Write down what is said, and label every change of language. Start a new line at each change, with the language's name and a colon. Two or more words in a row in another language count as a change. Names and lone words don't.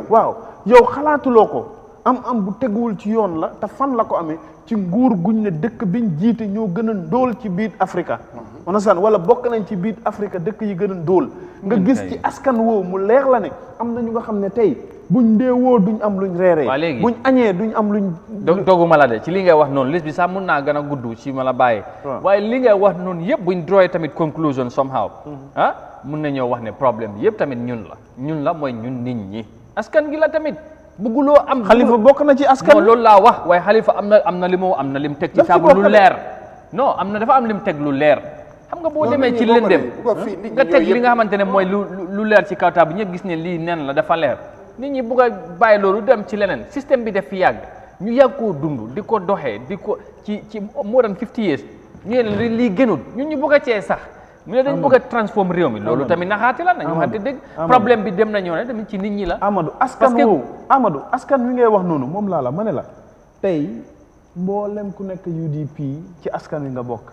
Wolof: waaw yow xalaatuloo ko am bu teguwul ci yoon la te fan la ko amee ci nguur guñ ne dëkk biñ jiite ñoo gën a ndóol ci biir Afrika onasaan wala bokk nañ ci biir Afrika dëkk yi gën a ndóol nga gis ci askan woowu mu leer la ne am na ñu nga xam ne tey buñ ndeewoo duñ am luñ reeree buñ añee duñ am luñ doguma la de ci li ngay wax noonu liste bi sax mun naa gën a gudd ci ma la bàyyee waaye li ngay wax noonu yëpp buñ droy tamit conclusion somehow mun nañoo wax ne problème bi yëpp tamit ñun la mooy ñun nit ñi askan gi la tamit bugguloo am Halifa bokk na ci askan non loolu laa wax waaye Halifa am na lim teg ci table lu leer non dafa am lim teg lu leer xam nga boo demee ci lëndëm nga teg li nga xamante ne mooy lu leer ci kaw table ñëpp gis ne lii nen la dafa leer nit ñi bugg a bàyyi loolu dem ci leneen système bi def fi yàgg ñu yàgg koo dund di ko doxee di ko ci
English: more than 50 years
Wolof: ñu ne lii gënul ñun ñu bugg a cee sax mu ne dañ bëgg a transformer réew mi loolu tamit naxaate la nañu waxante dëgg problème bi dem na ñoo ne tamit ci nit ñi la Amadou askan wi ngay wax noonu moom laa la ma ne la tey mboolem ku nekk UDP ci askan wi nga bokk